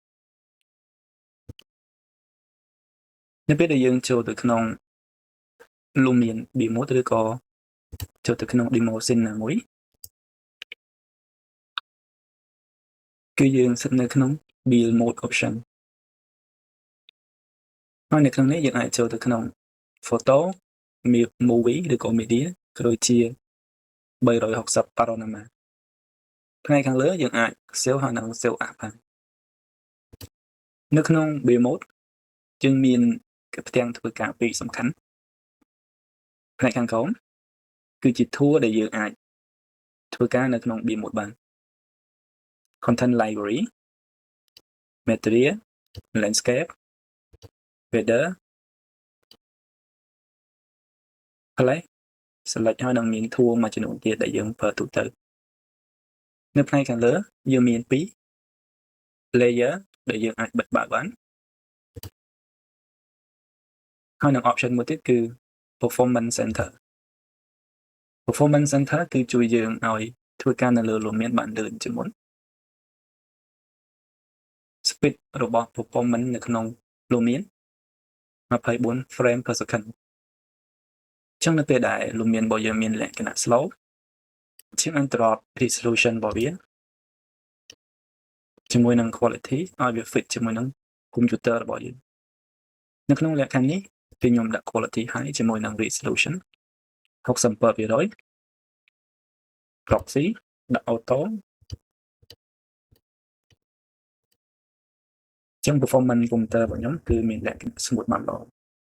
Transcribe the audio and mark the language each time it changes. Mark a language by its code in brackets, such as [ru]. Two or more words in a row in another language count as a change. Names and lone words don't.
[km] នៅពេលដែលយើងចូលទៅក្នុង Lumion [en] beer mode [km] ឬក៏ចូលទៅក្នុង [en] demo scene [km] ណាមួយគឺយើងស្ថិតនៅក្នុង [en] build mode option [km] ហើយនៅក្នុងនេះយើងអាចចូលទៅក្នុង [en] photo movie [km] ឬក៏ media ក៏ដូចជា360 panorama ផ្នែកខាងលើយើងអាច save ហើយនឹង [en] save as [km] បាន នៅក្នុង [en] build mode [km] យើងមានផ្ទាំងធ្វើការពីរសំខាន់ផ្នែកខាងក្រោមគឺជា tool ដែលយើងអាចធ្វើការនៅក្នុង [en] build mode [km] បាន [en] content library material landscape weather place select [km] ហើយនឹងមាន tool មួយចំនួនទៀតដែលយើងប្រើទូទៅនៅផ្នែកខាងលើយើងមាន2 layer ដែលយើងអាចបិទបើកបាន ហើយនឹង option មួយទៀតគឺ [en] performance center performance center [km] គឺជួយយើងឲ្យធ្វើការនៅលើ Lumion បានលឿនជាងមុន speed របស់ performance នៅក្នុង Lumion 24 [en] frame per second [km] ចឹងនៅពេលដែល Lumion របស់យើងមានលក្ខណៈ slow ជាង [en] drop resolution [km] របស់វា ជាមួយនឹង quality ឲ្យវា fit ជាមួយនឹង computer របស់យើងនៅក្នុងលក្ខខណ្ឌនេះគឺខ្ញុំដាក់ [en] quality high [km] ជាមួយនឹង resolution 67% proxy ដាក់ auto ចឹង [en] performance computer [km] របស់ខ្ញុំគឺមានលក្ខណៈ smooth បានល្អ